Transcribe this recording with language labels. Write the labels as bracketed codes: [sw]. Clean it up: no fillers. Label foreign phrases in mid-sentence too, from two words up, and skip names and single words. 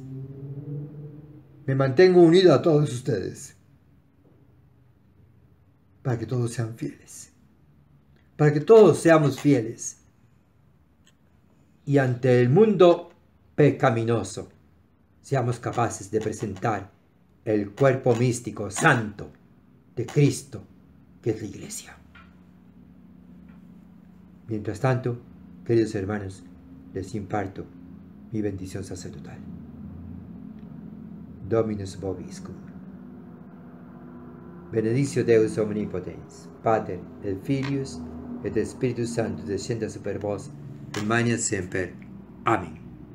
[es] Me mantengo unido a todos ustedes para que todos sean fieles, para que todos seamos fieles y ante el mundo pecaminoso seamos capaces de presentar el cuerpo místico santo de Cristo, que es la Iglesia. Mientras tanto, queridos hermanos, les imparto mi bendición sacerdotal. [la] Dominus vobiscum. Benedictio Deus omnipotens, Pater et Filius et Spiritus Sanctus descendat super vos, et manet semper. Amén.